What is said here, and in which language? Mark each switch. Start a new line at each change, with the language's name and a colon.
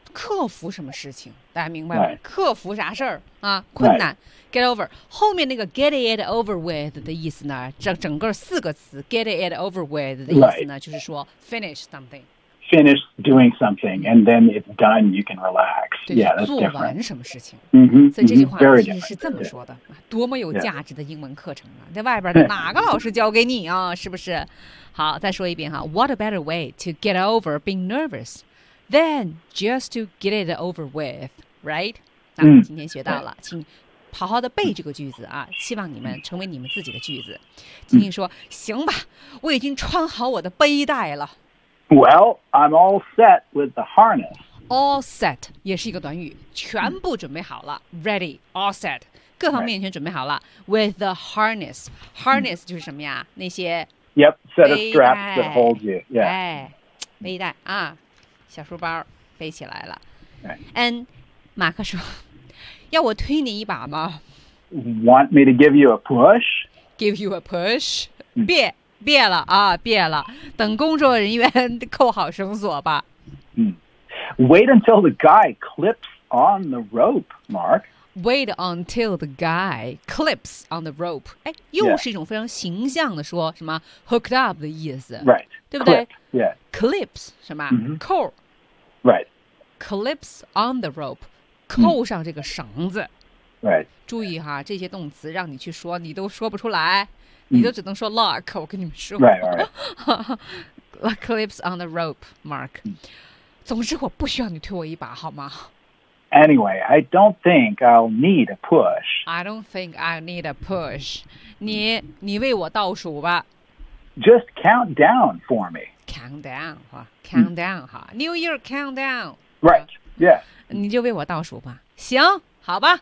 Chinese: 克服什么事情?大家明白吗?
English: Right.
Chinese: 克服啥事儿?啊, 困难,
English: right.
Chinese: Get over. 后面那个
English: get it over with
Chinese: 的意思呢, 整个四个词, get it over with 的意思呢,
English: right.
Chinese: 就是说
English: finish something. Finish doing something, and then it's done, you can relax.
Chinese: 对,
English: yeah, that's different.
Chinese: 做完什么事情? Mm-hmm, 所以这句话是这么说的, 多么有价值的英文课程啊, 在外边哪个老师教给你啊, 是不是? 好, 再说一遍啊,
English: what a better way to get over being nervous? Then just to get it over with, right?
Chinese: 那今天学到了, 请好好的背这个句子啊, 希望你们成为你们自己的句子。金金说, 行吧, 我已经穿好我的背带了。
English: Well, I'm all set with the harness. All set,
Chinese: 也是一个短语, 全部准备好了,
English: ready, all set,
Chinese: 各方面全准备好了,
English: with the harness.
Chinese: Harness 就是什么呀?那些,
English: yep, set of straps that hold you. Yeah.
Chinese: 哎, 背带啊。小书包背起来了。
English: And right.
Chinese: 马克说, 要我推你一把吗?
English: Want me to give you a push? Give you a push?
Chinese: 别了啊,别了。等工作人员扣好绳索吧。
English: Wait until the guy clips on the rope, Mark. Wait until the guy clips on the rope.
Chinese: 又是一种非常形象的说什么
English: hooked yeah.
Chinese: up的意思。
English: Right.
Chinese: 对不对?
English: Yeah. Clips,
Chinese: 什么?
English: Mm-hmm. Core. Right. Clips on the rope.
Chinese: 扣上这个绳子。
English: Right.
Chinese: 注意哈, 这些动词让你去说, 你都说不出来, 你都只能说 lock, 我跟你们说。
English: Right. Clips on the rope, Mark.
Chinese: 总之我不需要你推我一把, 好吗?
English: Anyway, I don't think I'll need a push. I don't think I'll need a push.
Chinese: 你为我倒数吧。
English: Just count down for me. Countdown, huh? Countdown, huh? New Year countdown. Right, yeah.
Chinese: 你就为我倒数吧。行,好吧?